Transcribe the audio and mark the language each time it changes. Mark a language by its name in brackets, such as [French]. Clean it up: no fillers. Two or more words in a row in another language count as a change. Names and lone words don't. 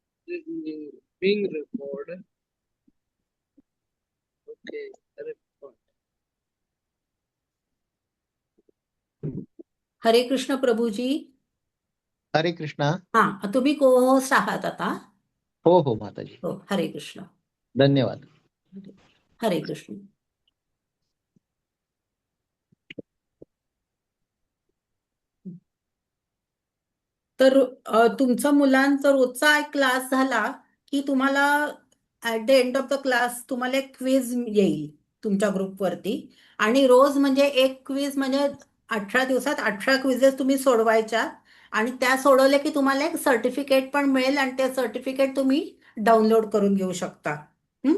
[English] being recorded. Okay, record. [Marathi] हरे कृष्ण प्रभूजी. हरे कृष्णा. हा, तुम्ही को-होस्ट आहात आता. हो हो माताजी. हो, हरे कृष्ण. धन्यवाद. हरे कृष्ण. तर तुमचा मुलांचा रोजचा एक क्लास झाला की तुम्हाला [English] at the end of the class [Marathi] तुम्हाला एक क्विज येईल तुमच्या ग्रुपवरती. आणि रोज म्हणजे एक क्विज म्हणजे 18 दिवसात 18 क्विजेस तुम्ही सोडवायच्या. आणि त्या सोडवल्या की तुम्हाला एक सर्टिफिकेट पण मिळेल आणि ते सर्टिफिकेट तुम्ही डाउनलोड करून घेऊ शकता. हं?